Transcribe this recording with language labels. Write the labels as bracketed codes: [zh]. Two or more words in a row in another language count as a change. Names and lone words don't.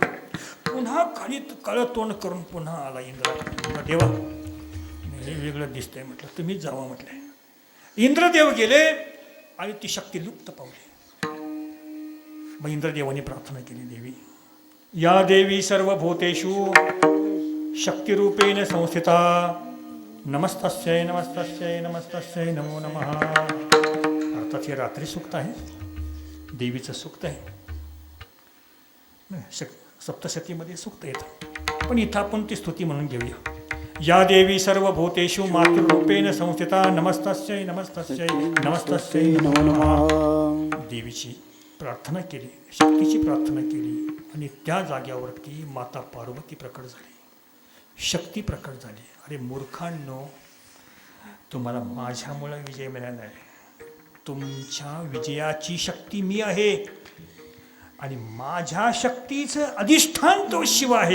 [mr] पुन्हा काळीत काळं तोंड करून पुन्हा आला इंद्रा. देवा हे वेगळं दिसतंय म्हटलं, तुम्हीच जावा म्हटलंय. इंद्रदेव गेले आणि ती शक्ती लुप्त पावली. मग इंद्रदेवाने प्रार्थना केली, देवी [sa] या देवी सर्वभूतेषु शक्तिरूपेण संस्थिता नमस्तस्यै नमस्तस्यै नमस्तस्यै नमो नमः. [mr] अर्थात हे रात्री सूक्त आहे, देवीचं सूक्त आहे. सप्तशतीमध्ये सूक्त येतं, पण इथं आपण ती स्तुती म्हणून घेऊया. [sa] या देवी सर्वभूतेषु मातृरूपेण संस्थिता नमस्तस्यै नमस्तस्यै नमस्तस्यै नमो नमः. [mr] देवीची प्रार्थना केली, शक्तीची प्रार्थना केली आणि त्या जाग्यावरती माता पार्वती प्रकट झाली, शक्ती प्रकट झाली. अरे मूर्खांनो, तुम्हाला माझ्यामुळे विजय मिळाला आहे. तुमच्या विजयाची शक्ती मी आहे आणि माझ्या शक्तीचं अधिष्ठान तो शिव आहे.